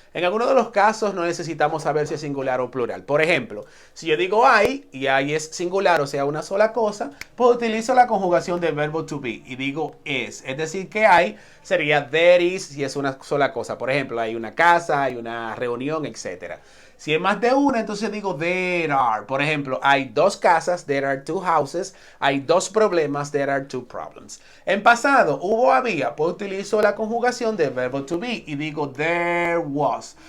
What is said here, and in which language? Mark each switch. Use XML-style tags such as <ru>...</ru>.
<es>En algunos de los casos no necesitamos saber si es singular o plural. Por ejemplo, si yo digo hay y hay es singular, o sea, una sola cosa, pues utilizo la conjugación del verbo to be y digo es. Es decir, que hay sería</es> <en>there is</en> <es>si es una sola cosa. Por ejemplo, hay una casa, hay una reunión, etc. Si es más de una, entonces digo</es> <en>there are.</en> <es>Por ejemplo, hay dos casas,</es> <en>there are two houses.</en> <es>Hay dos problemas,</es> <en>there are two problems.</en> <es>En pasado, hubo, había, pues utilizo la conjugación del verbo to be y digo</es> <en>there was.</en>